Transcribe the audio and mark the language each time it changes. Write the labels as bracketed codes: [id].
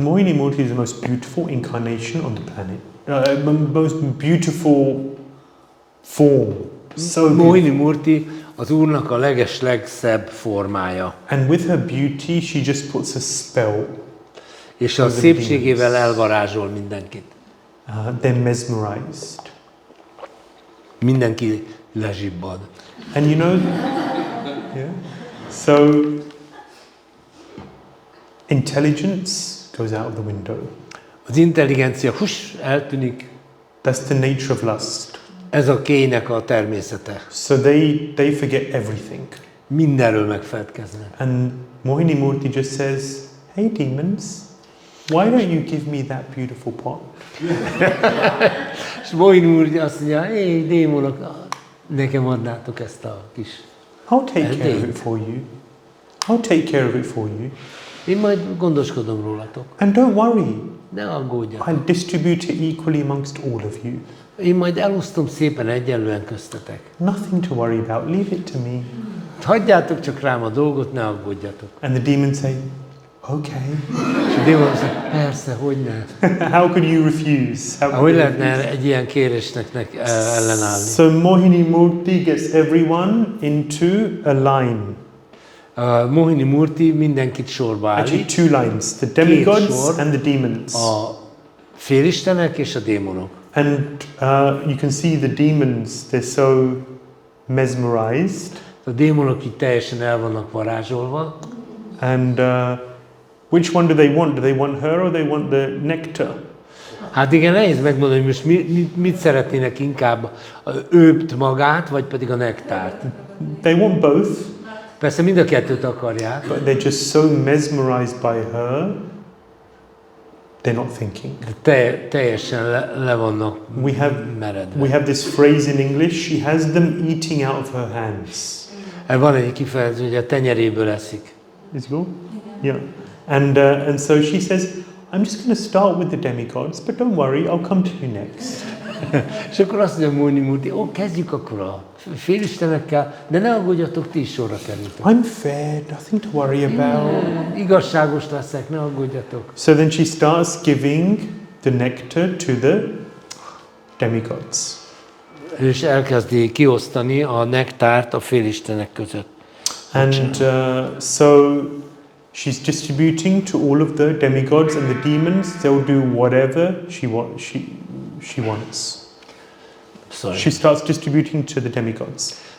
[en] Mohini Murti is the most beautiful incarnation on the planet. Most beautiful form. So [hu] Mohini Murti az Úrnak a legszebb formája. [en] And with her beauty, she just puts a spell. [hu] És a szépségével elvarázsol mindenkit. [en] They're mesmerized. [hu] Mindenki lezsibbad. [en] And you know, yeah. So intelligence goes out of the window. [hu] Az intelligencia eltűnik. [en] That's the nature of lust. [hu] Ez a kének a természete. [en] So they forget everything. [hu] mindenről megfeledkeznek. [en] And Mohini Murti just says, hey demons, why don't you give me that beautiful pot? [hu] És Mohini Murti azt mondja, hé démonok, nekem adnátok ezt a kis... [en] I'll take care of it for you. I'll take care of it for you. [hu] Én majd gondoskodom rólatok. [en] And don't worry, [hu] Ne aggódjatok. [en] I'll distribute it equally amongst all of you. [hu] Én majd elosztom szépen egyenlően köztetek. [en] Nothing to worry about, leave it to me. [hu] Hagyjátok csak rám a dolgot, ne aggódjatok. [en] And the demons say, okay. [hu] És a démonok mondja, persze, hogyne. [en] How could you refuse? [hu] Hogy lehetne egy ilyen kérésnek ellenállni? [en] So Mohini Murti gets everyone into a line. [hu] Mohini Murti mindenkit sorba [en] Actually, [hu] állít. [en] two lines, the demigods [hu] sor. [en] and the demons. [hu] A félistenek és a démonok. [en] And you can see the demons, they're so mesmerized. [hu] A démonok így teljesen el vannak varázsolva. [en] And which one do they want? Do they want her or they want the nectar? [hu] Hát igen, nehéz megmondani, hogy most mit szeretnének inkább, őt magát, vagy pedig a nektárt. [en] They want both, [hu] Persze mind a kettőt akarják, [en] but they're just so mesmerized by her, they're not thinking. [hu] de teljesen le vannak meredve. [en] We have this phrase in English, she has them eating out of her hands. [hu] Van egy kifejezés, hogy a tenyeréből eszik. [en] Is it cool? Yeah. And so she says, I'm just going to start with the demigods, but don't worry, I'll come to you next. [hu] És akkor azt mondja Mohini Murti, kezdjük akkor a félistenekkel, de ne aggódjatok, ti is sorra kerültek. [en] I'm fair, nothing to worry about. [hu] Igazságos leszek, ne aggódjatok. [en] So then she starts giving the nectar to the demigods. [hu] És elkezdi kiosztani a nektárt a félistenek között. [en] And so she's distributing to all of the demigods and the demons. They'll do whatever she wants. Sorry. She starts distributing to the demigods.